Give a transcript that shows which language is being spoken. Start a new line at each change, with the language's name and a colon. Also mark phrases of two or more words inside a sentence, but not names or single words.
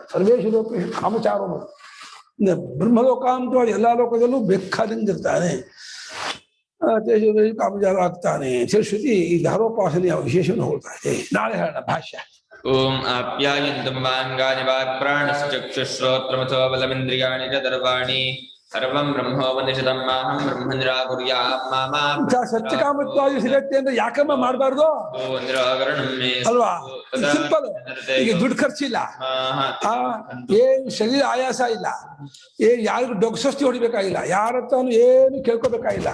Sanskrit: ಸರ್ವೇಶು ಲೋಕ
Kannada: ಕಾಮಚಾರನು ಬ್ರಹ್ಮಲೋಕ ಅಂತ ಎಲ್ಲಾ ಲೋಕದಲ್ಲೂ ಬೇಕಾದಂಗೆ ಇರ್ತಾನೆ, ಕಾಮಚಾರ ಆಗ್ತಾನೆ. ಶ್ರುತಿ ಈ ಧಾರೋಪಾಸನೆಯ ವಿಶೇಷವನ್ನು ಹೋಗ್ತಾ ಇದೆ. ನಾಳೆ ಹೇಳೋಣ ಭಾಷ್ಯ.
Sanskrit: ಓಂ ಆಪ್ಯಾಯಂತು ಮಮಾಂಗಾನಿ ವಾಕ್ಪ್ರಾಣಶ್ಚಕ್ಷುಶ್ರೋತ್ರಮಥೋ ಬಲಮಿಂದ್ರಿಯಾಣಿ ಚ ಸರ್ವಾಣಿ ಸರ್ವಂ ಬ್ರಹ್ಮೋಪನಿಷದಂ ಮಾಹಂ ಬ್ರಹ್ಮ ನಿರಾಕುರ್ಯಾತ್ ಮಾ
Kannada: ಸತ್ಯಕಾಮತ್ವಾದಿ ಸಿಗತ್ತೆ ಅಂದ್ರೆ ಯಾಕಮ್ಮ ಮಾಡಬಾರ್ದು
Sanskrit: ನಿರಾಕರಣಂ ಮೇ
Kannada: ಅಲ್ವಾ? ಸಿಂಪಲ್. ಈಗ ದುಡ್ಡು ಖರ್ಚಿಲ್ಲ, ಏನ್ ಶರೀರ ಆಯಾಸ ಇಲ್ಲ, ಏನ್ ಯಾರಿಗೂ ಡೊಗ್ಸಸ್ತಿ ಹೊಡಿಬೇಕಾಗಿಲ್ಲ, ಯಾರ ಹತ್ರನು ಏನು ಕೇಳ್ಕೊಬೇಕಾಗಿಲ್ಲ.